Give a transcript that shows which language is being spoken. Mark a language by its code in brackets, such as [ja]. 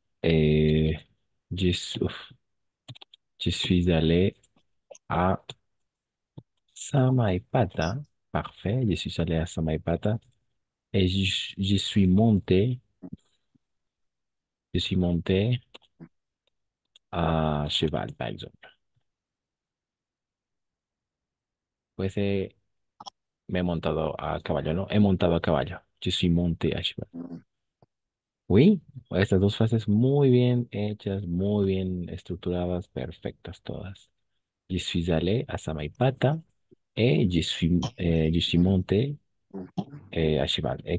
[fr] Eh, uf, je suis allé à Samaipata. Parfait, je suis allé à Samaipata et je suis monté a cheval, par exemple. [es] Pues me he montado a caballo, ¿no? He montado a caballo. [fr] Je suis monté a cheval. Oui, [es] estas dos frases muy bien hechas, muy bien estructuradas, perfectas todas. [fr] Je suis allé a Samaipata et je suis monté a cheval.